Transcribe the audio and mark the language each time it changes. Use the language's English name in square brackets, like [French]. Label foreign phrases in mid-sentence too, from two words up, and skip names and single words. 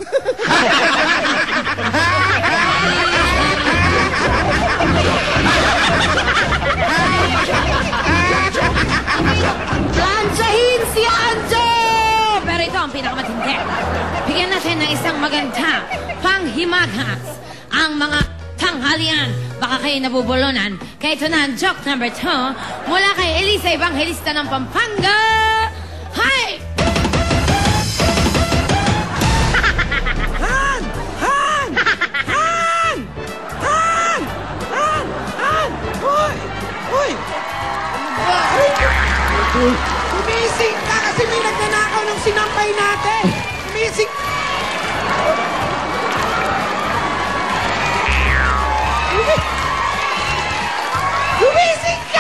[Filipino] Planchahin si Anjo! Pero ito ang pinakamatindi. Bigyan natin ng isang maganda panghimagas ang mga tanghalian. Baka kayo nabubulunan. Kaya ito na ang [English] joke number [Filipino] 2 mula kay Elisa Evangelista ng Pampanga. Hi! Han! Han! Han! Han! Han! Han! Hoy! Hoy! Gumising ka kasi may nagnanakaw ng sinampay natin! Gumising! Gumising ka!